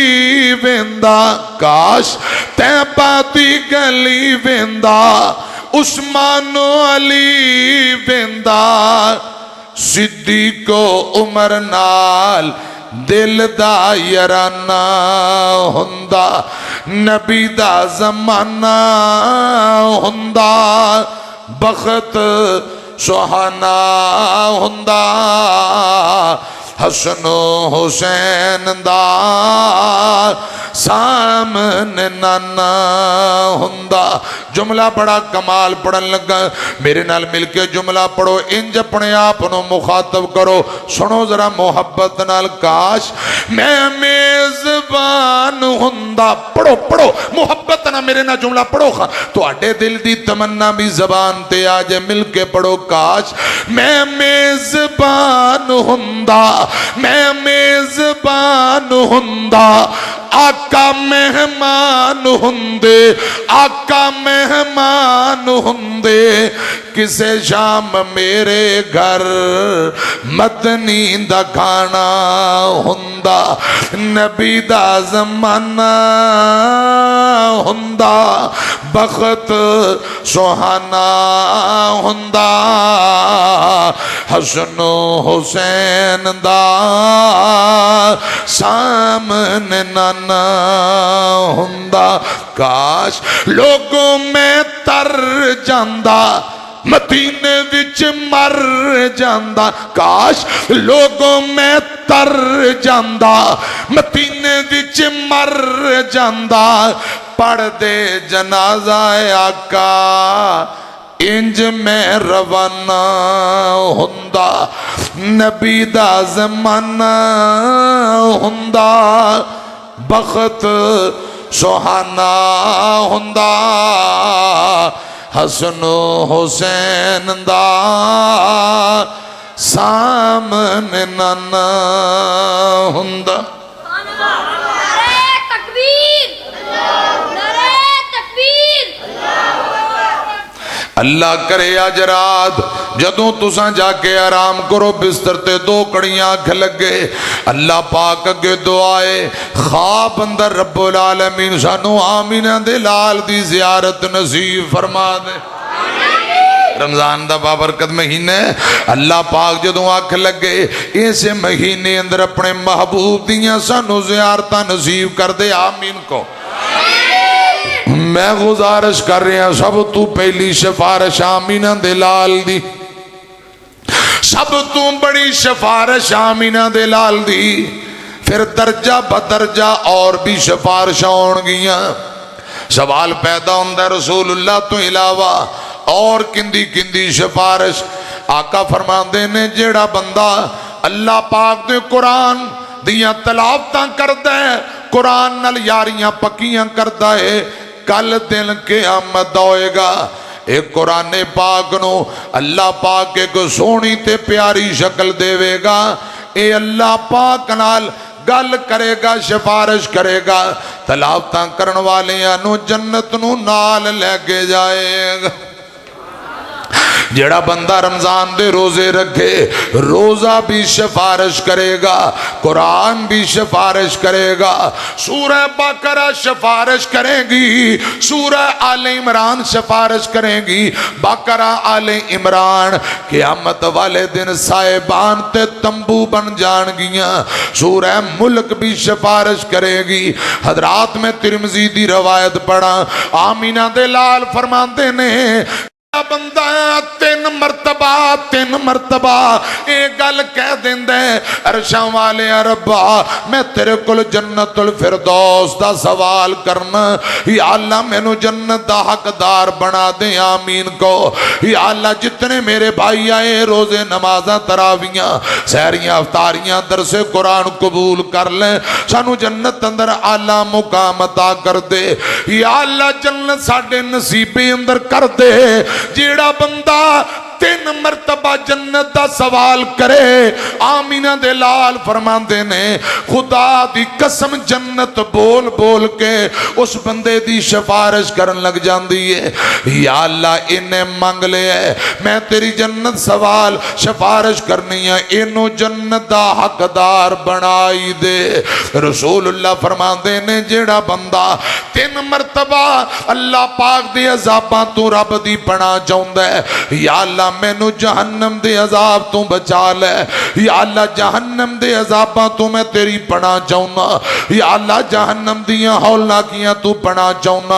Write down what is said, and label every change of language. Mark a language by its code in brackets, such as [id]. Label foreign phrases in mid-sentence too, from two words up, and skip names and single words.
[pa] ویندا کاش تیبہ دی گلی ویندا عثمان و علی ویندا صدیق و عمر نال دل دا یارانہ ہوندا نبی دا زمانہ ہوندا بخت سہانا ہوندا حسن و حسین دا سامنے نانا ہوندا جملہ بڑا کمال پڑھن لگا میرے نال مل کے جملہ پڑھو انج اپنے آپ نو مخاطب کرو سنو ذرا محبت نال کاش میں میزبان ہوندا پڑھو پڑھو محبت نہ میرے نال جملہ پڑھو تو اڈے دل دی تمنا بھی زبان تے آج مل کے پڑھو کاش میں میزبان ہوندا میں میزبان ہوندا آقا مہمان ہوندے آقا مہمان ہوندے کسے شام میرے گھر مدنی دا کھانا ہوندا نبی دا زمانہ ہوندا بخت سہانا ہوندا حسن و حسین دا سامنے نانا ہوندا کاش لوگوں میں تر جاندا مدینے وچ مر جاندا کاش لوگوں میں تر جاندا مدینے وچ مر جاندا پڑھ دے جنازہ آقا انج میں روانہ ہوندا نبی دا زمانہ ہوندا بخت سہانا ہوندا حسن و حسین دا سامنے نانا ہوندا نعرہ تکبیر نعرہ تکبیر اللہ کرے آج رات جدوں تساں جا کے آرام کرو بستر تے دو کڑیاں آنکھ لگے اللہ پاک اگے دعائے خواب اندر [ar] رب العالمین [pa] سانو آمینہ دے لال دی زیارت نصیب فرما دے رمضان دا بابرکت مہینے اللہ پاک جدوں آنکھ لگے ایسے مہینے اندر اپنے محبوب دیاں سانو زیارتاں نصیب کر دے آمین کو میں گزارش کر رہے ہیں سب تو پہلی سفارش آمینہ دے لال دی سب تو بڑی سفارش آمینہ دے لال دی پھر درجہ بدرجہ اور بھی سفارش ہون گیاں سوال پیدا ہوندہ رسول اللہ تو علاوہ اور کندی کندی سفارش آقا فرماندے نے جیڑا بندہ اللہ پاک دے قرآن دیاں تلاوتاں کردہ ہے قرآن نال یاریاں پکیاں کردہ ہے کل دن قیامت ہوئے گا ایک قرآن پاک نو اللہ پاک ایک سونی تے پیاری شکل دے گا اے اللہ پاک نال گل کرے گا سفارش کرے گا تلاوتاں کرن والیاں نو جنت نو نال لے کے جائے گا۔ جڑا بندہ رمضان دے روزے رکھے روزہ بھی سفارش کرے گا، قرآن بھی سفارش کرے گا، سورہ بقرہ سفارش کرے گی، سورہ آل عمران سفارش کرے گی، بقرہ آل عمران قیامت والے دن صاحبان تے تمبو بن جان گیاں، سورہ ملک بھی سفارش کرے گی۔ حضرات میں ترمذی دی روایت پڑھا، آمینہ دے لال فرماندے نے بندہ تین مرتبہ ایک گل کہہ دیندے عرشاں والے ربا میں تیرے کل جنت الفردوس دا سوال کرنا، یا اللہ میں نو جنت دا حقدار بنا دے، آمین کو۔ یا اللہ جتنے میرے بھائی آئے روزے نمازاں تراویاں سحریاں افطاریاں درس قرآن قبول کر لیں، سانو جنت اندر اعلیٰ مقام عطا کر دے، یا اللہ جنت ساڈے نصیبے اندر کر دے۔ جیڑا بندہ 3 مرتبہ جنت دا سوال کرے، آمینہ دے لال فرماندے نے خدا دی قسم جنت بول بول کے اس بندے دی سفارش کرن لگ جاندی ہے، یا اللہ انہیں منگ لے ہے میں تیری جنت سوال سفارش کرنی ہے، انہوں جنت دا حقدار بنائی دے۔ رسول اللہ فرماندے نے جیڑا بندہ 3 مرتبہ اللہ پاک دی عذاباں تو رب دی پناہ چاہندا ہے، یا اللہ میں نو جہنم دے عذاب تو بچا لے، یا اللہ جہنم دے عذاباں تو میں تیری پناہ چاہنا، یا اللہ جہنم دیاں ہولناکیاں تو پناہ چاہنا۔